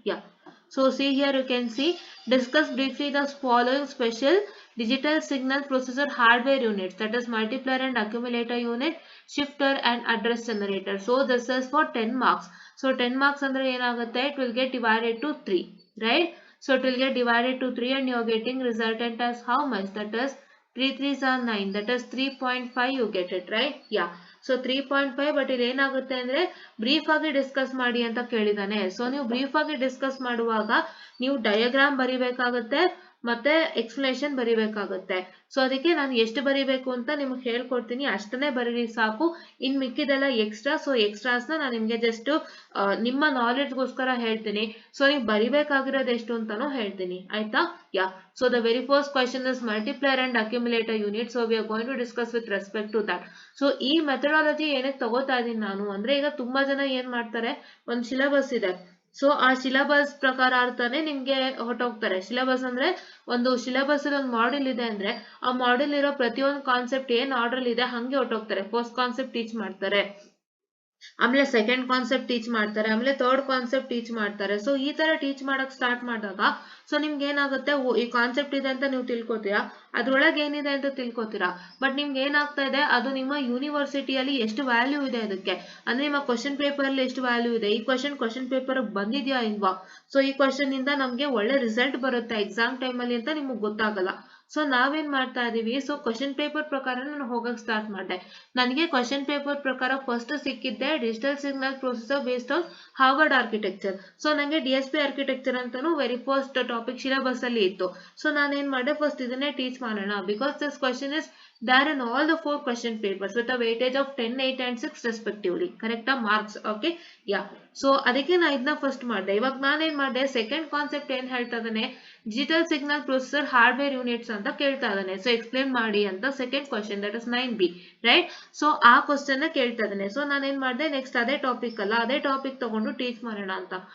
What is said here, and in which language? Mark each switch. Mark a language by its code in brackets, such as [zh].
[en] Yeah, so see here, you can see, discuss briefly the following special digital signal processor hardware units, that is multiplier and accumulator unit, shifter and address generator. So this is for 10 marks. So 10 marks [kn] andre enagutte, [en] it will get divided to 3, right? So it will get divided to 3, and you are getting resultant as how much? That is 3 3s are 9, that is 3.5, you get it, right? Yeah, so 3.5, but [kn] ಇಲ್ಲಿ ಏನಾಗುತ್ತೆ ಅಂದ್ರೆ brief ಆಗಿ discuss ಮಾಡಿ ಅಂತ ಕೇಳಿದಾನೆ. So ನೀವು brief ಆಗಿ discuss ಮಾಡುವಾಗ ನೀವು ಡಯಾಗ್ರಾಮ್ ಬರಿಬೇಕಾಗುತ್ತೆ ಮತ್ತೆ ಎಕ್ಸ್ಪ್ಲನೇಷನ್ ಬರಿಬೇಕಾಗುತ್ತೆ. ಸೊ ಅದಕ್ಕೆ ನಾನು ಎಷ್ಟು ಬರಿಬೇಕು ಅಂತ ನಿಮ್ಗೆ ಹೇಳ್ಕೊಡ್ತೀನಿ, ಅಷ್ಟನ್ನೇ ಬರೀರಿ ಸಾಕು. ಇನ್ ಮಿಕ್ಕಿದೆಲ್ಲ ಎಕ್ಸ್ಟ್ರಾ. ಸೊ ಎಕ್ಸ್ಟ್ರಾಸ್ನ ನಾನು ನಿಮ್ಗೆ ಜಸ್ಟ್ ನಿಮ್ಮ ನಾಲೆಡ್ಜ್ಗೋಸ್ಕರ ಹೇಳ್ತೀನಿ. ಸೊ ನೀವು ಬರಿಬೇಕಾಗಿರೋದು ಎಷ್ಟು ಅಂತಾನು ಹೇಳ್ತೀನಿ, ಆಯ್ತಾ? [en] Yeah, so the very first question is multiplier and accumulator unit. So we are going to discuss with respect to that. [kn] So ಈ ಮೆಥಡಾಲಜಿ ಏನಕ್ಕೆ ತಗೋತಾ ಇದೀನಿ ನಾನು ಅಂದ್ರೆ, ಈಗ ತುಂಬಾ ಜನ ಏನ್ ಮಾಡ್ತಾರೆ, ಒಂದು ಸಿಲೆಬಸ್ ಇದೆ, ಸೊ ಆ ಸಿಲೆಬಸ್ ಪ್ರಕಾರ ಅರ್ಥನೇ ನಿಮ್ಗೆ ಹೊಟ್ಟೋಗ್ತಾರೆ. ಸಿಲೆಬಸ್ ಅಂದ್ರೆ ಒಂದು ಸಿಲೆಬಸ್ ಒಂದು ಮಾಡೆಲ್ ಇದೆ ಅಂದ್ರೆ, ಆ ಮಾಡೆಲ್ ಇರೋ ಪ್ರತಿಯೊಂದು ಕಾನ್ಸೆಪ್ಟ್ ಏನ್ ಆರ್ಡರ್ ಇದೆ ಹಂಗೆ ಹೊಟ್ಟೋಗ್ತಾರೆ. ಫಸ್ಟ್ ಕಾನ್ಸೆಪ್ಟ್ ಟೀಚ್ ಮಾಡ್ತಾರೆ, ಆಮೇಲೆ ಸೆಕೆಂಡ್ ಕಾನ್ಸೆಪ್ಟ್ ಟೀಚ್ ಮಾಡ್ತಾರೆ, ಆಮೇಲೆ ಥರ್ಡ್ ಕಾನ್ಸೆಪ್ಟ್ ಟೀಚ್ ಮಾಡ್ತಾರೆ. ಸೊ ಈ ತರ ಟೀಚ್ ಮಾಡಕ್ ಸ್ಟಾರ್ಟ್ ಮಾಡಿದಾಗ ಸೊ ನಿಮ್ಗೆ ಏನಾಗುತ್ತೆ, ಈ ಕಾನ್ಸೆಪ್ಟ್ ಇದೆ ಅಂತ ನೀವು ತಿಳ್ಕೊತೀರಾ, ಅದ್ರೊಳಗೆ ಏನಿದೆ ಅಂತ ತಿಳ್ಕೊತೀರಾ, ಬಟ್ ನಿಮ್ಗೆ ಏನಾಗ್ತಾ ಇದೆ, ಅದು ನಿಮ್ಮ ಯೂನಿವರ್ಸಿಟಿಯಲ್ಲಿ ಎಷ್ಟು ವ್ಯಾಲ್ಯೂ ಇದೆ ಅದಕ್ಕೆ, ಅಂದ್ರೆ ನಿಮ್ಮ ಕ್ವಶನ್ ಪೇಪರ್ ಅಲ್ಲಿ ಎಷ್ಟು ವ್ಯಾಲ್ಯೂ ಇದೆ, ಈ ಕ್ವಶನ್ ಪೇಪರ್ ಬಂದಿದ್ಯಾ ಇಲ್ವಾ, ಸೊ ಈ ಕ್ವಶನ್ ಇಂದ ನಮ್ಗೆ ಒಳ್ಳೆ ರಿಸಲ್ಟ್ ಬರುತ್ತೆ ಎಕ್ಸಾಮ್ ಟೈಮ್ ಅಲ್ಲಿ ಅಂತ ನಿಮ್ಗೆ ಗೊತ್ತಾಗಲ್ಲ. ಸೊ ನಾವೇನ್ ಮಾಡ್ತಾ ಇದೀವಿ, ಸೊ ಕ್ವಶನ್ ಪೇಪರ್ ಪ್ರಕಾರ ನಾನು ಹೋಗಕ್ ಸ್ಟಾರ್ಟ್ ಮಾಡಿದೆ. ನನಗೆ ಕ್ವಶನ್ ಪೇಪರ್ ಪ್ರಕಾರ first ಸಿಕ್ಕಿದ್ದೆ digital signal processor based on Harvard architecture. So ನಂಗೆ DSP ಆರ್ಕಿಟೆಕ್ಚರ್ ಅಂತಾನು ವೆರಿ ಫಸ್ಟ್ ಟಾಪಿಕ್ ಸಿಲೆಬಸ್ ಅಲ್ಲಿ ಇತ್ತು. ಸೊ ನಾನೇನ್ ಮಾಡಿದೆ, ಫಸ್ಟ್ ಇದನ್ನೇ ಟೀಚ್ ಮಾಡೋಣ, [en] Because this question is there in all the 4 question papers with a weightage of 10, 8 and 6 respectively. Correct marks? Okay, yeah. [kn] So ಅದಕ್ಕೆ ನಾ ಇದನ್ನ ಫಸ್ಟ್ ಮಾಡಿದೆ. ಇವಾಗ ನಾನೇನ್ ಮಾಡಿದೆ, ಸೆಕೆಂಡ್ ಕಾನ್ಸೆಪ್ಟ್ ಏನ್ ಹೇಳ್ತಾ ಇದ್ದಾನೆ, digital signal processor hardware units ಅಂತ ಕೇಳ್ತಾ ಇದ್ದಾನೆ. ಸೊ ಎಕ್ಸ್ಪ್ಲೇನ್ ಮಾಡಿ ಅಂತ second question, [en] That is 9B, right? [kn] So ಆ ಕ್ವಶನ್ ಕೇಳ್ತಾ ಇದ್ದಾನೆ. ಸೊ ನಾನೇನ್ ಮಾಡಿದೆ, ನೆಕ್ಸ್ಟ್ ಅದೇ ಟಾಪಿಕ್ ಅಲ್ಲ, ಅದೇ ಟಾಪಿಕ್ ತಗೊಂಡು ಟೀಚ್ ಮಾಡೋಣ ಅಂತ.